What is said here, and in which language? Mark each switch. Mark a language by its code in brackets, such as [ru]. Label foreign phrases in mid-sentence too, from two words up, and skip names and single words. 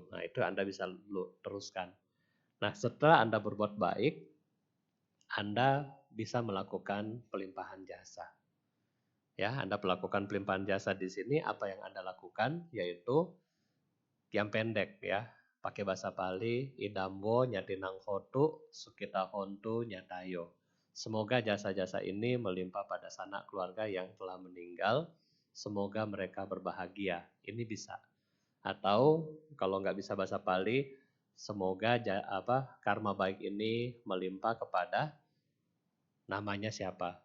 [id] Nah, itu Anda bisa teruskan. Nah, setelah Anda berbuat baik, Anda bisa melakukan pelimpahan jasa. Ya, Anda melakukan pelimpahan jasa di sini, apa yang Anda lakukan yaitu yang pendek, ya. Pakai bahasa Pali, [pi] idambo nyatinang hotu sukita hontu nyatayo. [id] Semoga jasa-jasa ini melimpah pada sanak keluarga yang telah meninggal. Semoga mereka berbahagia. Ini bisa. Atau kalau nggak bisa bahasa Pali, semoga karma baik ini melimpah kepada namanya siapa.